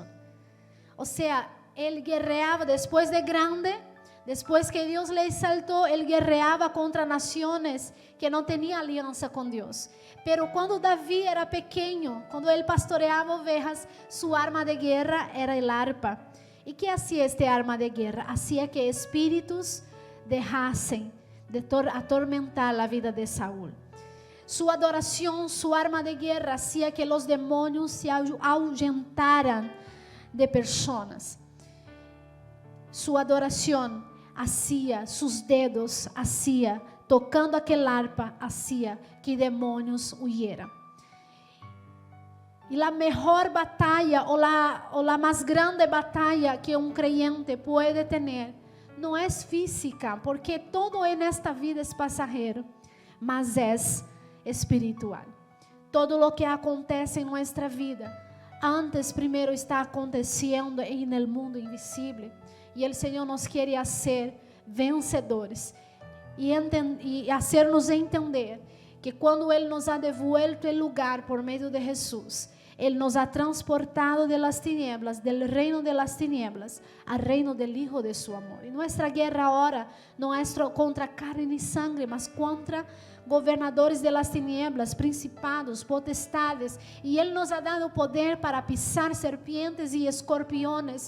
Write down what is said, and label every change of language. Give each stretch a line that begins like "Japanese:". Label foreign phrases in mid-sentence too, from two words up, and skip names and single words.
Portuguese: Ou seja, ele guerreava depois de grande. Depois que Deus le exaltou, ele guerreava contra nações que não tinham aliança com Deus. Pero quando Davi era pequeno, quando ele pastoreava ovelhas, sua arma de guerra era a harpa.
Spanish: E que hacía este arma de guerra? Hacía que
Portuguese: espíritos dejassem de atormentar a vida de Saúl. Sua adoração, sua arma de guerra, hacía que os demônios
Spanish: se ahuyentaran
Portuguese: de pessoas. Sua adoração
Spanish: hacía, sus dedos hacía, tocando aquel arpa, hacía que demônios huyeran.
Portuguese: E a melhor batalha, ou a mais grande batalha que um creyente pode ter, não é física, porque todo nesta vida é passageiro, mas é espiritual. Todo o que acontece em nossa vida, antes primeiro está acontecendo no mundo invisível. E o Senhor nos quer fazer vencedores e fazer-nos entender que quando Ele nos
Spanish: ha devuelto
Portuguese: o lugar por meio de Jesus,
Spanish: Él nos ha transportado de las tinieblas, del reino de las tinieblas, al reino del Hijo de su amor. Y nuestra guerra ahora no es contra carne ni sangre, mas contra gobernadores de las tinieblas, principados, potestades. Y Él nos ha dado poder para pisar serpientes y escorpiones.